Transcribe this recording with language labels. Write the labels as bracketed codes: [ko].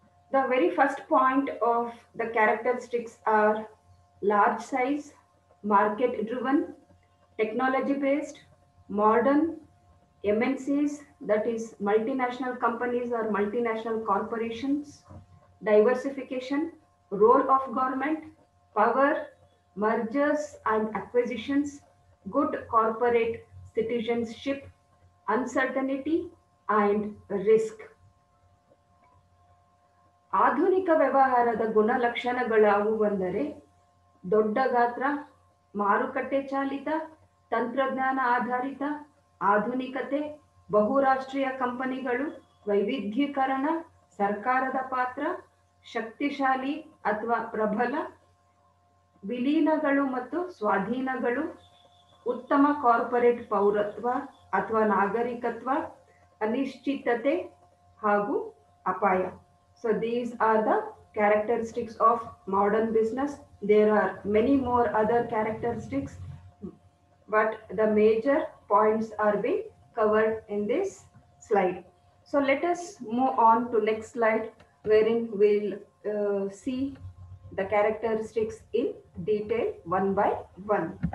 [en] The very first point of the characteristics are large size, market driven, technology based, modern, MNCs, that is multinational companies or multinational corporations, diversification, role of government, power, mergers and acquisitions, good corporate citizenship, uncertainty and risk. [kn] ಆಧುನಿಕ ವ್ಯವಹಾರದ ಗುಣಲಕ್ಷಣಗಳಾವುವು ಅಂದರೆ ದೊಡ್ಡ ಗಾತ್ರ, ಮಾರುಕಟ್ಟೆ ಚಾಲಿತ, ತಂತ್ರಜ್ಞಾನ ಆಧಾರಿತ, ಆಧುನಿಕತೆ, ಬಹುರಾಷ್ಟ್ರೀಯ ಕಂಪನಿಗಳು, ವೈವಿಧ್ಯೀಕರಣ, ಸರ್ಕಾರದ ಪಾತ್ರ, ಶಕ್ತಿಶಾಲಿ ಅಥವಾ ಪ್ರಬಲ, ವಿಲೀನಗಳು ಮತ್ತು ಸ್ವಾಧೀನಗಳು, ಉತ್ತಮ ಕಾರ್ಪೊರೇಟ್ ಪೌರತ್ವ ಅಥವಾ ನಾಗರಿಕತ್ವ, ಅನಿಶ್ಚಿತತೆ ಹಾಗೂ ಅಪಾಯ. [en] So these are the characteristics of modern business. There are many more other characteristics, but the major points are being covered in this slide. So let us move on to next slide, wherein we'll see the characteristics in detail one by one.